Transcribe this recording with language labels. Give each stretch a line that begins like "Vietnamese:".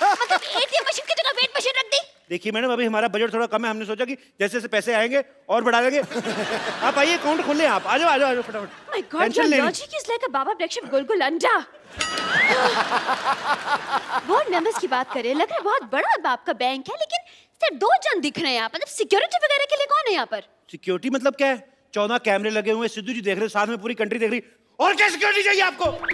Hindi: मतलब ATM machine की जगह वेट मशीन रख दी। देखिए मैडम, अभी हमारा बजट थोड़ा कम है, हमने सोचा कि जैसे जैसे पैसे आएंगे और बढ़ा देंगे। आप आइए, अकाउंट खोल लें आप। आ जाओ आ जाओ फटाफट।
English: My God, your logic is like a Baba Black Sheep
Hindi: गुलगुल अंडा। बहुत नंबर्स की बात करें, लग रहा है बहुत बड़ा आपका बैंक है, लेकिन सिर्फ 2 जन दिख रहे हैं यहाँ पर। मतलब सिक्योरिटी वगैरह के लिए कौन है यहाँ पर? सिक्योरिटी मतलब क्या है? 14 कैमरे लगे हुए, सिद्धू जी देख रहे, साथ में पूरी कंट्री देख रही। और क्या सिक्योरिटी चाहिए आपको?